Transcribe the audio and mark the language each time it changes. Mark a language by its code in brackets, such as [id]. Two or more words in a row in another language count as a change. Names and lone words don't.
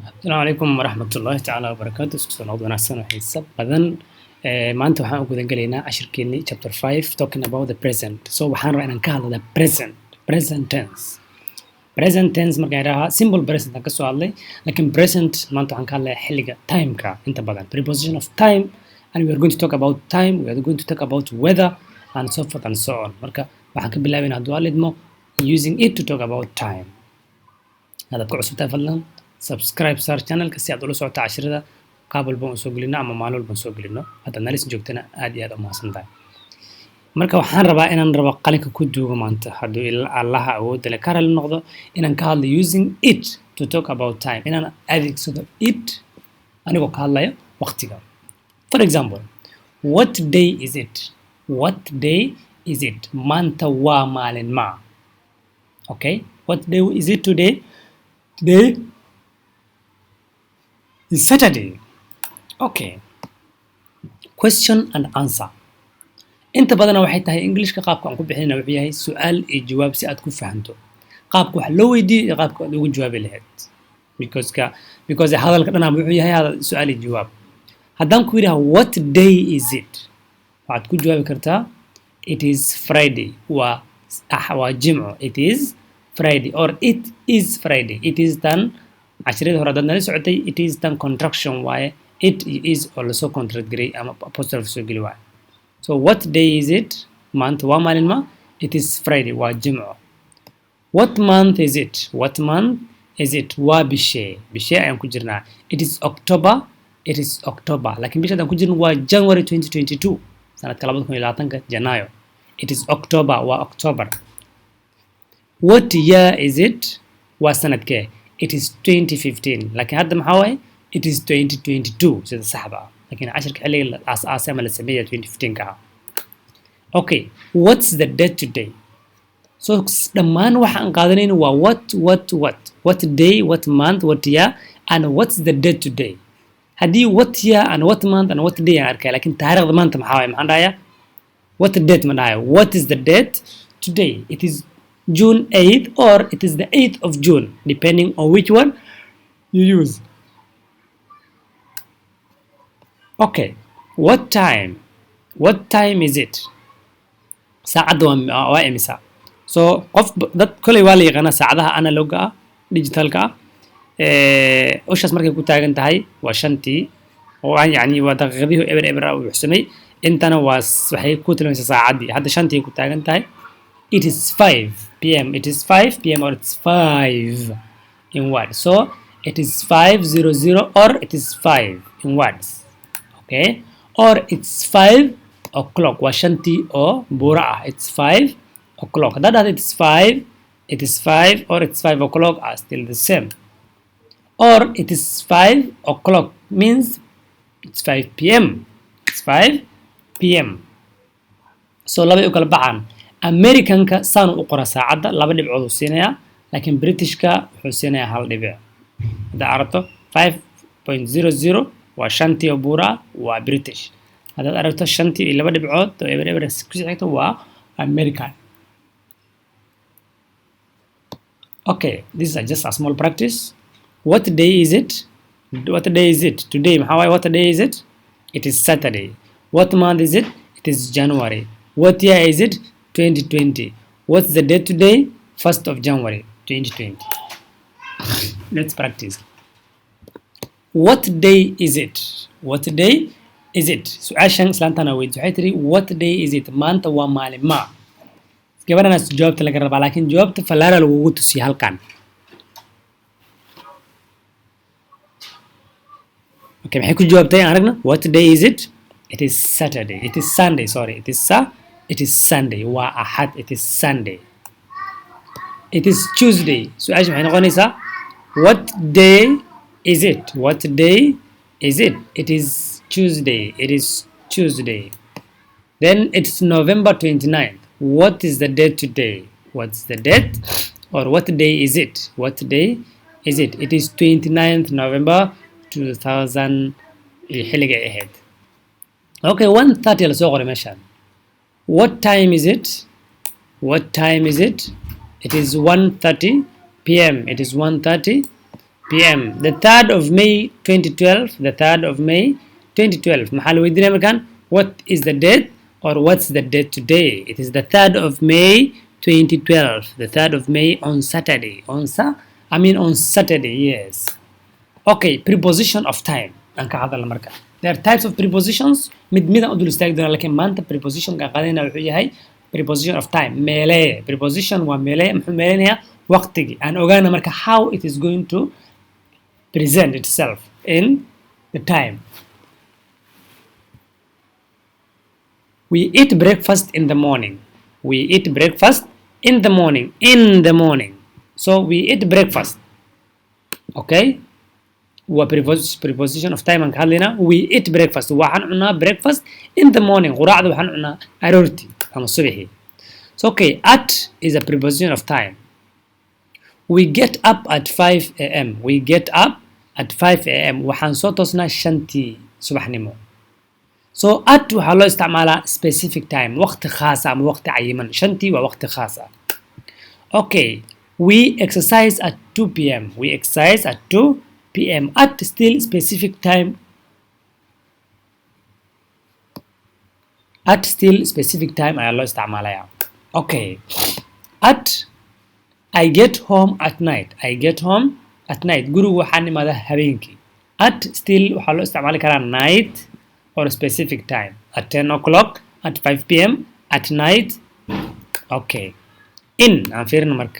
[ar] السلام عليكم ورحمة الله تعالى وبركاته. [so] isku soo noqod wanaagsan oo xiiso badan. Maanta waxaan u gudan galaynaa cashirkeennii [en] chapter 5 talking about the present. [so] So waxaan rabaa inaan ka hadlo [en] present tense. Present tense [so] markaan idhaahaa [en] simple present [so] aan ka soo hadlay, laakiin present maanta waxaan ka hadlayaa xilliga time-ka inta badan. [en] Preposition of time, and we are going to talk about time, we are going to talk about weather and so forth and so on. [so] Marka waxaan ka bilaabaynaa hadduu alidmo [en] using it to talk about time. [so] Haddaad ku cusubtahay fadlan subscribe saar channelka si aad ula socoto cashirada qaab walba aan soo gelino ama maalin walba aan soo gelino. Haddaad nala sii joogtana aad iyo aad u mahadsantahay. Marka waxaan rabaa inaan qalinka ku duugo maanta hadduu Allaha awoodda leh ka raalli noqdo inaan ka hadlo [en] using it to talk about time, [so] inaan adeegsado it anigoo ka hadlayo waqtiga. [en] For example, what day is it? What day is it? [so] Maanta waa maalin ma. [en] Okay, what day is it today? Today is Saturday. Okay. Question and answer. [so] Inta badana waxay tahay Englishka qaabka aan ku bixinayna wuxuu yahay su'aal iyo jawaab si aad ku fahanto. Qaabka wax loo weydiiyo iyo qaabka aad ugu jawaabi lahayd. [en] Because [so] hadalka dhanaa wuxuu yahay su'aal iyo jawaab. Haddaan ku yidhaha [en] what day is it? [so] Waxaad ku jawaabi kartaa [en] it is Friday. [so] waa Jimco. [en] It is Friday or it is Friday. It is done. [so] cashiradii hore haddaad nala socotay [en] it is done [so] contraction waaye. [en] It is [so] oo lasoo contract garay ama apostrophe soo geli waaye. [en] So what day is it? [so] Maanta waa maalin ma. [en] It is Friday. [so] waa Jimco. [en] What month is it? What month is it? [so] waa bishee ayaan ku jirnaa. [en] It is October. It is October. [so] Laakiin bisha haddaan ku jirno waa January 2022 sanadka 2020 Janaayo. [en] It is October. [so] waa October. [en] What year is it? [so] waa sanadkee? [en] It is 2015. [so] laakiin hadda maxaa waaye? [en] It is 2022 [so] sida saxda ah. laakiin cashirka xilliga la aasaasay ama la sameeyay 2015 ka ah. [en] Okay, what's the date today? So [so] dhammaan waxa aan qaadanayno waa [en] what day, what month, what year and what's the date today. [so] Haddii [en] what year and what month and what day [so] aan arkay, laakiin taariikhda maanta maxaa waaye? maxaan dhahayaa [en] what date [so] ma dhahayo. [en] What is the date today? It is June 8th or it is the 8th of June, depending on which one you use. Okay, what time? What time is it? [so] saacadda waa imisa. So dad kolay waa la yaqaanaa saacadaha analogga ah, digitalka ah. Ushaas markay ku taagan tahay waa shantii oo yacni waa daqiiqadii eber u buuxsamay. intana waxay ku tilmaamaysaa saacaddii. hadda shantii ku taagan tahay. [en] It is 5 p.m. It is 5 p.m. or it's 5 in words. So it is 5:00 or it is 5 in words. Okay, or it's 5 o'clock. [so] waa shantii oo buura ah. [en] It's 5 o'clock. That it is 5, it is 5 or it's 5 o'clock are still the same. Or it is 5 o'clock means it's 5 p.m. It's 5 p.m. So [so] labay u kala baxaan. Americanka saan u qora saacadda 2 dhibcood uu siinayaa, laakiin Britishka wuxuu siinayaa 1 dhibic. hadda aragto 5.00 waa shantii oo buura waa British. haddaad aragto shantii iyo 2 dhibcood oo eber ku xigto waa American. [en] Okay, this is just a small practice. What day is it? What day is it? Today [so] maxaa waaye? [en] What day is it? It is Saturday. What month is it? It is January. What year is it? 2020. What's the date today? 1st of January 2020. Let's practice. What day is it? What day is it? [so] su-aashan islaantana weydiisay waxay tiri [en] what day is it? [so] maanta waa maalin ma. gabadhanaas jawaabta laga rabaa, laakiin jawaabta falaara lagugu tusiya halkan. Okay, maxay ku jawaabtay aragna? [en] What day is it? It is Saturday. It is Sunday. Sorry, it is Sunday. [so] waa Axad. [en] It is Sunday. It is Tuesday. [so] su-aasha maxay noqonaysaa? [en] What day is it? What day is it? It is Tuesday. It is Tuesday. Then it's November 29th. What is the date today? What's the date? Or what day is it? What day is it? It is 29th November 2000 [so] xilliga ahayd. Okay, 1:30 la soo qoray meeshaan. [en] What time is it? What time is it? It is 1:30 p.m. It is 1:30 p.m. The 3rd of May 2012. The 3rd of May 2012. maxaa la weydiinaya markaan what is the date or what's the date today? It is the 3rd of May 2012. The 3rd of May on Saturday. On Saturday, yes. Okay, preposition of time. [so] aan ka hadalna marka. [en] There are types of prepositions. [so] midaan u dul istaagi doonaa laakiin maanta prepositionka qaadayna wuxuu yahay [en] preposition of time. [so] meelee. Preposition waa meelee. muxuu meeleynayaa waqtigii. aan ogaana marka [en] how it is going to present itself in the time. We eat breakfast in the morning. We eat breakfast in the morning. In the morning. So we eat breakfast. Okay? What preposition of time [so] aan ka hadlaynaa? [en] We eat breakfast. [so] waxaan cunaa breakfast [en] in the morning. [so] quraacda waxaan cunaa aroortii ama subaxii. [en] So okay, at is a preposition of time. We get up at 5 a.m. We get up at 5 a.m. [so] waxaan soo toosnaa 5tii subaxnimo. So at waxaa loo isticmaalaa [en] specific time. [so] waqti khaas ah ama waqti cayiman. 5tii waa waqti khaas ah. [en] Okay, we exercise at 2 p.m. We exercise at 2 p.m. at still specific time. At still specific time [so] ayaa loo isticmaalayaa. [en] Okay, at I get home at night. I get home at night. [so] gurigu waxaan imaadaa habeenkii. [en] At still [so] waxaa loo isticmaali karaa [en] night or specific time. At 10 o'clock, at 5 p.m, at night. [so] Okay. In aan fiirina marka.